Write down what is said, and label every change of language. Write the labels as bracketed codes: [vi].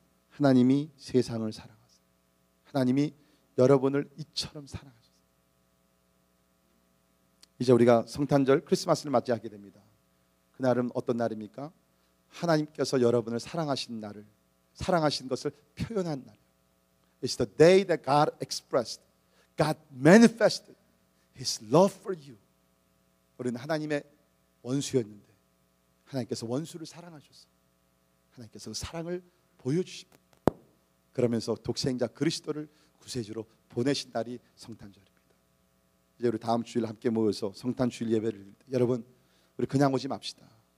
[ko] 하나님이 세상을 사랑하사 하나님이 여러분을 이처럼 사랑하셨어요. 이제 우리가 성탄절 크리스마스를 맞이하게 됩니다. 그날은 어떤 날입니까? 하나님께서 여러분을 사랑하신 날을, 사랑하신 것을 표현한 날. [en] It's the day that God expressed, God manifested His love for you. [ko] 우리는 하나님의 원수였는데 하나님께서 원수를 사랑하셨어요. 하나님께서 그 사랑을 보여주십니다. 그러면서 독생자 그리스도를 구세주로 보내신 날이 성탄절입니다. 이제 우리 다음 주일 함께 모여서 성탄 주일 예배를 드릴 때 여러분 우리 그냥 오지 맙시다.